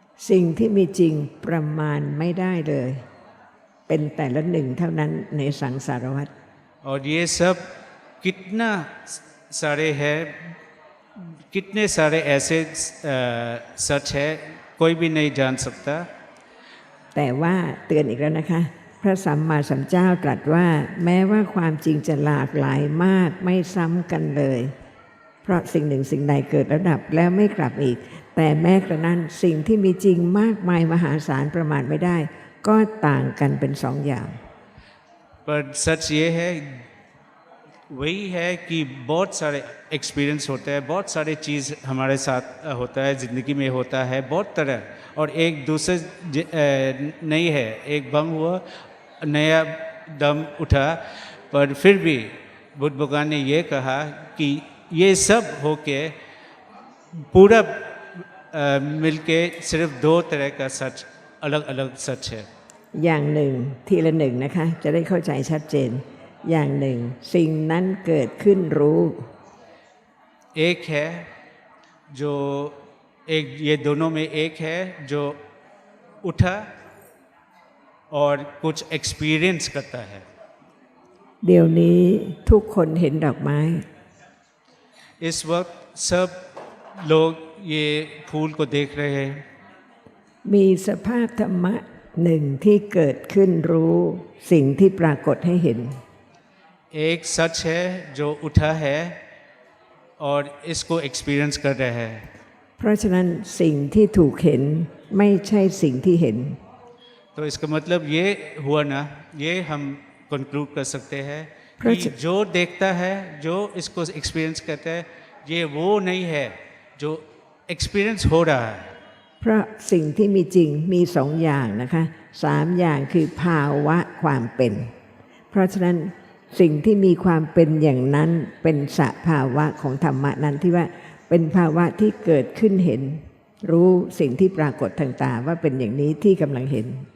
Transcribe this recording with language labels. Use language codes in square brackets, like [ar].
[th] สิ่งที่มีจริงประมาณไม่ได้เลย เป็นแต่ละหนึ่งเท่านั้นในสังสารวัฏ [hi] और ये सब कितना सारे हैं कितने सारे ऐसे सच है कोई भी नहीं जान सकता [th] แต่ว่าเตือนอีกแล้วนะคะ พระสัมมาสัมพุทธเจ้าตรัสว่า แม้ว่าความจริงจะหลากหลายมากไม่ซ้ำกันเลย เพราะสิ่งหนึ่งสิ่งใดเกิดแล้วดับแล้วไม่กลับอีก แต่แม้กระนั้นสิ่งที่มีจริงมากมายมหาศาลประมาณไม่ได้ ก็ต่างกันเป็นสองอย่าง [hi] पर सच ये है वही है कि बहुत सारे एक्सपीरियंस होते हैं बहुत सारे चीज़ हमारे साथ होता है ज़िंदगी में होता है बहुत तरह और एक दूसरे नहीं है एक बम हुआ नया दम उठा पर फिर भी बुद्ध भगवान ने ये कहा कि ये सब होके पूरा मिलके सिर्फ दो तरह का सच अलग अलग सच है [th] อย่างหนึ่งทีละหนึ่งนะคะ จะได้เข้าใจชัดเจน อย่างหนึ่งสิ่งนั้นเกิดขึ้นรู้ [hi] एक है जो एक ये दोनों में एक है जो उठा और कुछ एक्सपीरियंस करता है [th] เดี๋ยวนี้ทุกคนเห็นดอกไม้ [hi] इस वक्त सब लोग ये फूल को देख रहे हैं [th] มีสภาพธรรมะ หนึ่งที่เกิดขึ้นรู้สิ่งที่ปรากฏให้เห็น [hi] एक सच है जो उठा है और इसको एक्सपीरियंस कर रहा है। [th] เพราะฉะนั้นสิ่งที่ถูกเห็นไม่ใช่สิ่งที่เห็น [hi] तो इसका मतलब ये हुआ ना, ये हम कंक्लूड कर सकते हैं कि प्रच- जो देखता है, जो इसको एक्सपीरियंस करता है, ये वो नहीं है जो एक्सपीरियंस हो रहा है। [th] เพราะสิ่งที่มีจริงมีสองอย่างนะคะสามอย่างคือภาวะความเป็น เพราะฉะนั้นสิ่งที่มีความเป็นอย่างนั้นเป็นสภาวะของธรรมะนั้นที่ว่าเป็นภาวะที่เกิดขึ้นเห็น รู้สิ่งที่ปรากฏทางตาว่าเป็นอย่างนี้ที่กำลังเห็น